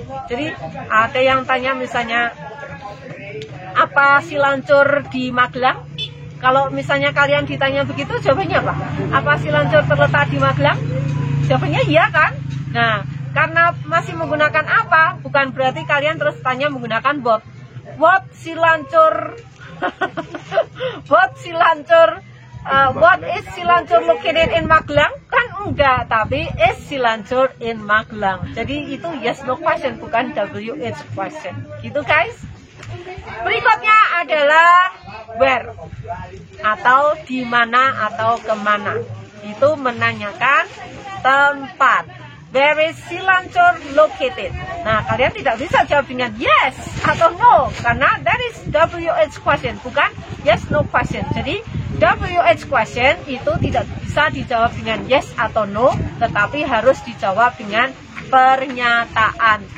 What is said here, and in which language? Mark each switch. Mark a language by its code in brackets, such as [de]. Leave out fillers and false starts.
[id] Jadi ada yang tanya misalnya, apa si lancur di Magelang? Kalau misalnya kalian ditanya begitu, jawabannya apa? Apa si lancur terletak di Magelang? Jawabannya iya kan? Nah, karena masih menggunakan apa, bukan berarti kalian terus tanya menggunakan what. [en] What si lancur what si lancur what is si lancur located in Magelang? [id] Kan enggak, tapi [en] is si lancur in Magelang. [id] Jadi itu yes no question, bukan WH question. Gitu guys. Berikutnya adalah where, atau di mana atau kemana. Itu menanyakan tempat. [en] Where is si lancur located? [id] Nah, kalian tidak bisa jawab dengan yes atau no, karena [en] that is [id] WH question, bukan yes no question. Jadi WH question itu tidak bisa dijawab dengan yes atau no, tetapi harus dijawab dengan pernyataan.